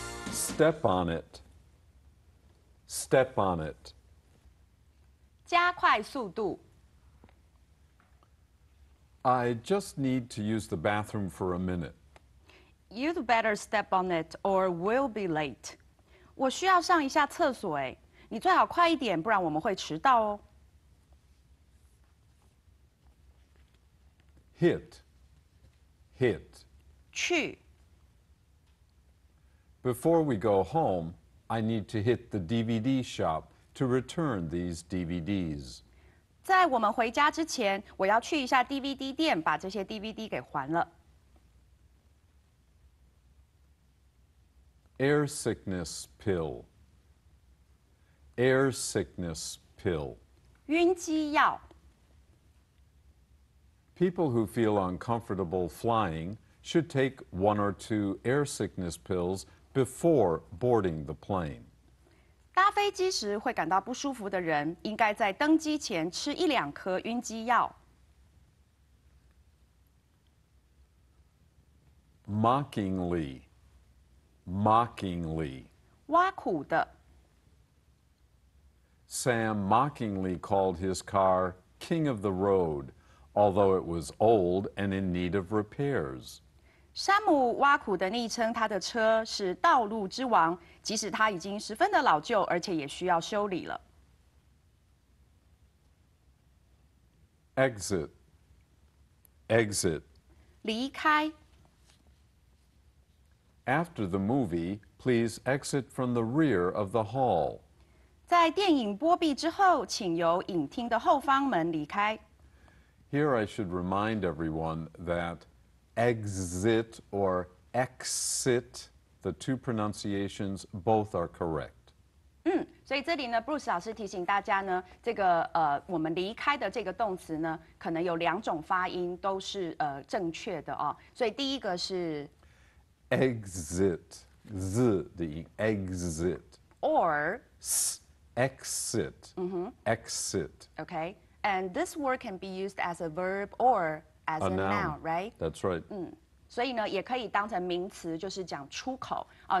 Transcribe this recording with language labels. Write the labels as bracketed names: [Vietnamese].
[English] Step on it. Step on it. [Chinese] 加快速度。 [English] I just need to use the bathroom for a minute. You'd better step on it or we'll be late. [Chinese] 我需要上一下厕所哎，你最好快一点，不然我们会迟到哦。 [English] Hit. Hit. [Chinese] 去。 [English] Before we go home, I need to hit the DVD shop to return these DVDs. [Chinese] 在我们回家之前，我要去一下 DVD 店，把这些 DVD 给还了。 [English] Air sickness pill. Air sickness pill. [Chinese] 晕机药。 [English] People who feel uncomfortable flying should take 1 or 2 air sickness pills before boarding the plane. [Chinese] 搭飞机时会感到不舒服的人，应该在登机前吃1-2颗晕机药。 [English] Mockingly. Mockingly. [Chinese] 挖苦的。 [English] Sam mockingly called his car King of the Road, although it was old and in need of repairs. [Chinese] 山姆挖苦的昵称他的车是道路之王，即使它已经十分的老旧，而且也需要修理了。 [English] Exit. Exit. [Chinese] 离开。 [English] After the movie, please exit from the rear of the hall. [Chinese] 在电影播毕之后，请由影厅的后方门离开。 [English] Here I should remind everyone that exit or exit, the 2 pronunciations, both are correct. [Chinese] 所以这里呢，Bruce 老师提醒大家呢，这个我们离开的这个动词呢，可能有2种发音都是正确的哦。所以第一个是 [English] Exit, z [Chinese] 的音 [English] exit. or Exit. Exit. okay, and this word can be used as a verb or as a noun, right? That's right. [Chinese] 所以呢，也可以当成名词，就是讲出口哦。